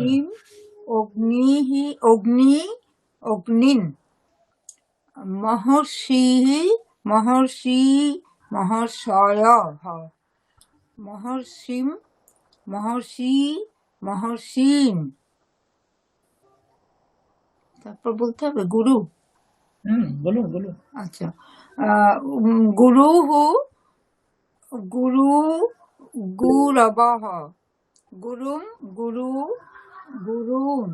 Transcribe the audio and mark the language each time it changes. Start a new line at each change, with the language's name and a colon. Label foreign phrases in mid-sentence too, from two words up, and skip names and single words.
Sanskrit: अग्निम् अग्निः अग्नि अग्निन् महर्षिः महर्षि महर्षयः महर्षिं महर्षि महर्षिन्
Bangla: তারপর বলতে হবে গুরু। বলুন বলুন।
Sanskrit: আচ্ছা, গুরুः গুরু গুরবः গুরুম গুরু গুরুন